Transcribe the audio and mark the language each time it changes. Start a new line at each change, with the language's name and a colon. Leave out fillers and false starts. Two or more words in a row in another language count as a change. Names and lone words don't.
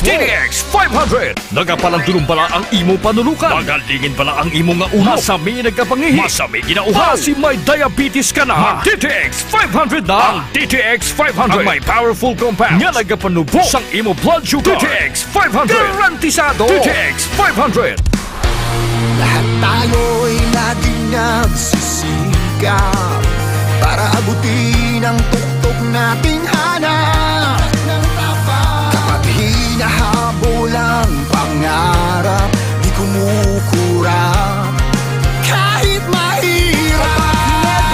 Hiligaynon: DDX 500 nagapalandulong bala ang imo panulukan. Magalingin bala ang imo nga ulo. Masami nagkapangihi. Masami ginauhaw.
Filipino: Kasi may diabetes ka na.
Hiligaynon: DTX 500 na. Ang DTX 500 ang may
English: powerful compounds
Hiligaynon: nga nagapanubos ang imo
English: blood sugar.
Hiligaynon: DTX 500 garantisado. DTX 500.
Filipino: Lahat tayo'y laging nagsisikap para abutin ang tuktok nating hanap. Kapag hinahabol ang pangarap, di kumukurap kahit mahirap.